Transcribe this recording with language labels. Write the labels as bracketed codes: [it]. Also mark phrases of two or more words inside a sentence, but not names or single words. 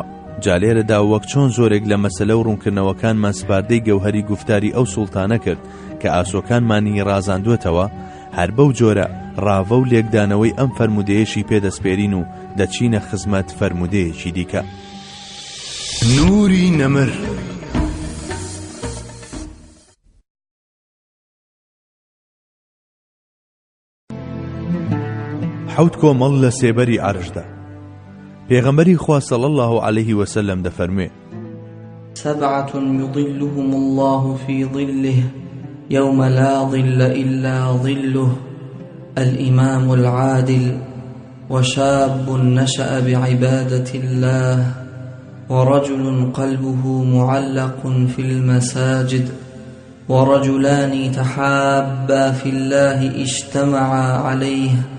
[ckb] جالێرەدا وەک چۆن زۆرێک لە مەسەلە و ڕوونکردنەوەکانمان سپاردەی گەوهەری گوفتاری ئەو سوڵتانە کرد کە ئاسۆکانمانی ڕازاندوێتەوە، هەر بەو جۆرە ڕاوە و لێکدانەوەی ئەم فەرمودەیەشی پێدەسپێرین و دەچینە خزمەت فەرمودەیەکی دیکە. نوری نەمر. حوت کۆمەڵ لە سێبەری عەرشدا. پێغەمبەری خوا [ar] صلی الله عليه وسلم [ckb] دەفەرموێ: [ar] سبعة يظلهم الله في ظله يوم لا ظل إلا ظله الإمام العادل وشاب نشأ بعبادة الله ورجل قلبه معلق في المساجد ورجلان تحابا في الله اجتمعا عليه